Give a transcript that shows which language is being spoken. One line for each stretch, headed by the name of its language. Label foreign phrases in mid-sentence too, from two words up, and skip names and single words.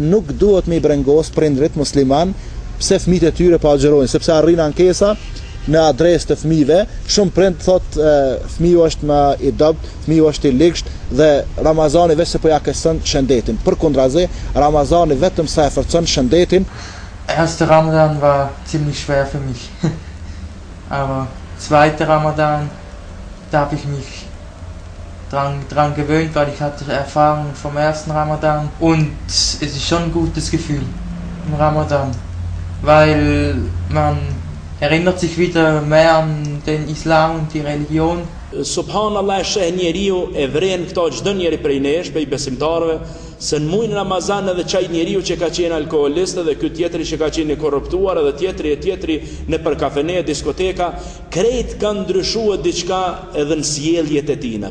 Albanian: Nuk duhet me i brengos prindrit musliman pse fëmijët e tyre pa agjerojnë, sepse arrin ankesa në adresë të fëmijëve. Shumë prind thotë fëmiu është më i dopt, fëmiu është i ligësht dhe Ramazani vetë se po ja kërcon shëndetin. Përkundrazi, Ramazani vetëm sa e forcon shëndetin.
German: Erster Ramadan war ziemlich schwer für mich. Aber zweiter Ramadan, da habe ich mich dran gewöhnt, weil ich hatte Erfahrung vom ersten Ramadan und es ist schon ein gutes Gefühl im Ramadan, weil man erinnert sich wieder mehr an den Islam und die Religion.
Albanian: Subhanallah, sheh njeriu e vren këto çdo njeri prej nesh, prej besimtarëve, se në muajin Ramazan edhe çaj njeriu që ka qenë alkoolist dhe ky tjetri që ka qenë i korruptuar edhe tjetri në për kafene, diskoteka, krejt kanë ndryshuar diçka edhe në sjelljet e tina.